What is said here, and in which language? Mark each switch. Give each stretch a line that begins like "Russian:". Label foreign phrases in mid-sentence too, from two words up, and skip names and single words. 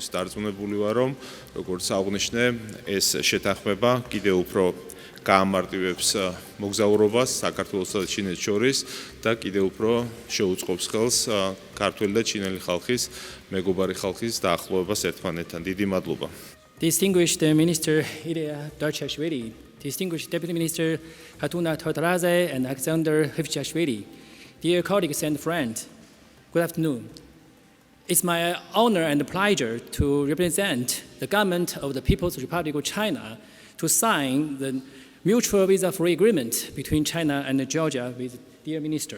Georgian: დარწმუნებული ვარ, რომ როგორც აღვნიშნე, ეს შეთანხმება კიდევ უფრო გაამარტივებს მოგზაურობას საქართველოსა და ჩინეთს შორის და კიდევ უფრო შეუწყობს ხელს ქართველი და ჩინელი ხალხის, მეგობარი ხალხის დაახლოებას ერთმანეთთან. დიდი მადლობა.
English: Distinguished Minister Ილია Dharchashvili, Distinguished Deputy Minister Hatuna Todaraze and Alexander Hivchashvili, dear colleagues and friends, good afternoon. It's my honor and pleasure to represent the government of the People's Republic of China to sign the mutual visa-free agreement between China and Georgia with dear Minister.